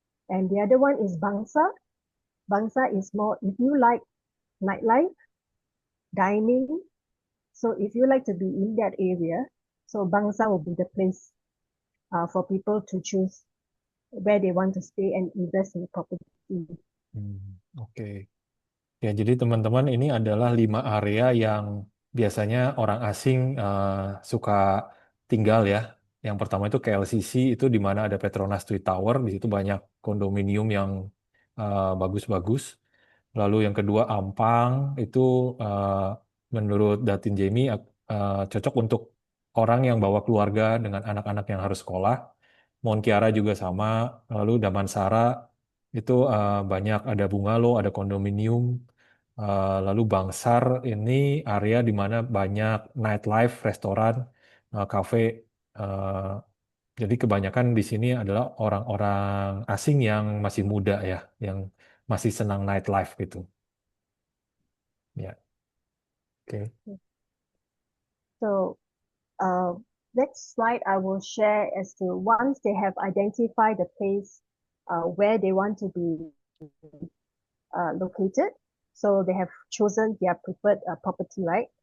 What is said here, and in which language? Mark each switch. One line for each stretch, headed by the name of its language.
English: And the other one is Bangsa. Bangsa is more, if you like nightlife, dining. So if you like to be in that area, so Bangsa will be the place for people to choose where they want to stay and invest in the property. Oke.
Indonesian: Ya, jadi teman-teman ini adalah 5 area yang biasanya orang asing suka tinggal ya. Yang pertama itu KLCC, itu di mana ada Petronas Twin Tower, di situ banyak kondominium yang bagus-bagus. Lalu yang kedua Ampang, itu eh, menurut Datin Jamie cocok untuk orang yang bawa keluarga dengan anak-anak yang harus sekolah. Mount Kiara juga sama. Lalu Damansara itu banyak ada bungalow, ada kondominium. Lalu Bangsar ini area di mana banyak nightlife, restoran, kafe. Eh, jadi kebanyakan di sini adalah orang-orang asing yang masih muda ya, yang masih senang nightlife gitu. Ya, oke.
English: So uh, next slide I will share as to once they have identified the place where they want to be located. So they have chosen their preferred property, right?